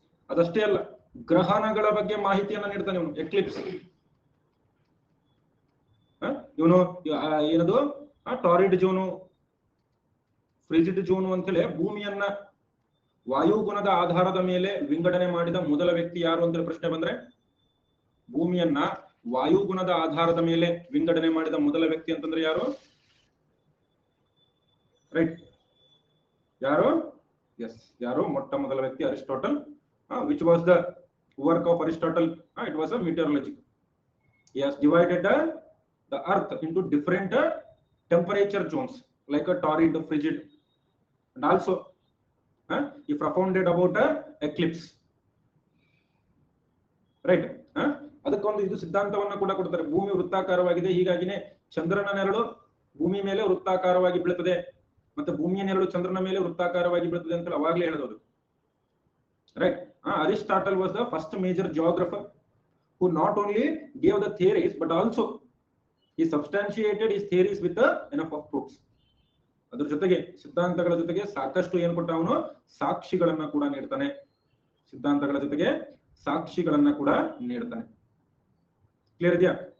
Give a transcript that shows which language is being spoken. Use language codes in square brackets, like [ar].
[kn] ಅದಷ್ಟೇ ಅಲ್ಲ, ಗ್ರಹಣಗಳ ಬಗ್ಗೆ ಮಾಹಿತಿಯನ್ನ ನೀಡ್ತಾನೆ ಇವನು. ಎಕ್ಲಿಪ್ಸ್ ಇವನು ಏನದು ಟಾರಿಡ್ ಜೋನು, ಫ್ರಿಜಿಡ್ ಜೋನು ಅಂತೇಳಿ ಭೂಮಿಯನ್ನ ವಾಯುಗುಣದ ಆಧಾರದ ಮೇಲೆ ವಿಂಗಡಣೆ ಮಾಡಿದ ಮೊದಲ ವ್ಯಕ್ತಿ ಯಾರು ಅಂತ ಪ್ರಶ್ನೆ ಬಂದ್ರೆ, ಭೂಮಿಯನ್ನ ವಾಯುಗುಣದ ಆಧಾರದ ಮೇಲೆ ವಿಂಗಡಣೆ ಮಾಡಿದ ಮೊದಲ ವ್ಯಕ್ತಿ ಅಂತಂದ್ರೆ ಯಾರು? ರೈಟ್, ಯಾರು? ಎಸ್, ಯಾರು? ಮೊಟ್ಟ ಮೊದಲ ವ್ಯಕ್ತಿ [en] Aristotle. Which was the work of Aristotle? It was a meteorology. He has divided the earth into different temperature zones like a torrid, frigid, and also he propounded about eclipse, right. [kn] ಅದಕ್ಕೊಂದು ಇದು ಸಿದ್ಧಾಂತವನ್ನ ಕೂಡ ಕೊಡ್ತಾರೆ. ಭೂಮಿ ವೃತ್ತಾಕಾರವಾಗಿದೆ, ಹೀಗಾಗಿನೇ ಚಂದ್ರನ ನೆರಳು ಭೂಮಿ ಮೇಲೆ ವೃತ್ತಾಕಾರವಾಗಿ ಬೀಳುತ್ತದೆ, ಮತ್ತೆ ಭೂಮಿಯ ನೆರಳು ಚಂದ್ರನ ಮೇಲೆ ವೃತ್ತಾಕಾರವಾಗಿ ಬೀಳುತ್ತದೆ ಅಂತ ಅವಾಗಲೇ ಹೇಳಿದವರು, right. [en] Aristotle was the first major geographer who not only gave the theories but also he substantiated his theories with enough of proofs. [kn] ಅದರ ಜೊತೆಗೆ ಸಿದ್ಧಾಂತಗಳ ಜೊತೆಗೆ ಸಾಕಷ್ಟು ಏನು ಕೊಟ್ಟ ಅವನು? ಸಾಕ್ಷಿಗಳನ್ನ ಕೂಡ ನೀಡ್ತಾನೆ. ಸಿದ್ಧಾಂತಗಳ ಜೊತೆಗೆ ಸಾಕ್ಷಿಗಳನ್ನ ಕೂಡ ನೀಡ್ತಾನೆ. ಕ್ಲಿಯರ್ ಇದೆಯಾ?